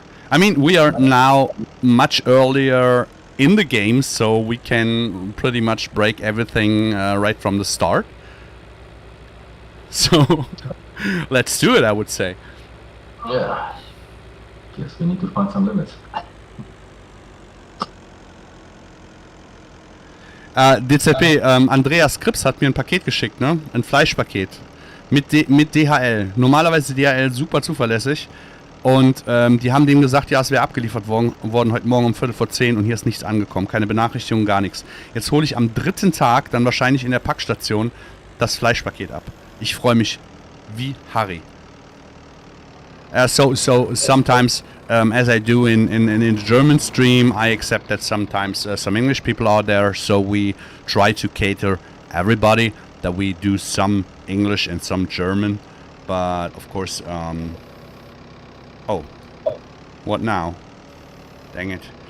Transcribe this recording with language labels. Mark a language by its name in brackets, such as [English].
[English] I mean, we are now much earlier in the game, so we can pretty much break everything right from the start. So, let's do it, I would say. Yeah. Yes, we need to find some limits. [German] DZP, Andreas Krips hat mir ein Paket geschickt, ne? Ein Fleischpaket. Mit DHL. Normalerweise DHL super zuverlässig. Und die haben dem gesagt, ja, es wäre abgeliefert worden heute Morgen um 10:15 und hier ist nichts angekommen. Keine Benachrichtigung, gar nichts. Jetzt hole ich am 3. Tag, dann wahrscheinlich in der Packstation, das Fleischpaket ab. Ich freue mich wie Harry. [English] So sometimes, as I do in the German stream, I accept that sometimes some English people are there, so we try to cater everybody, that we do some English and some German, but of course, oh, what now? Dang it!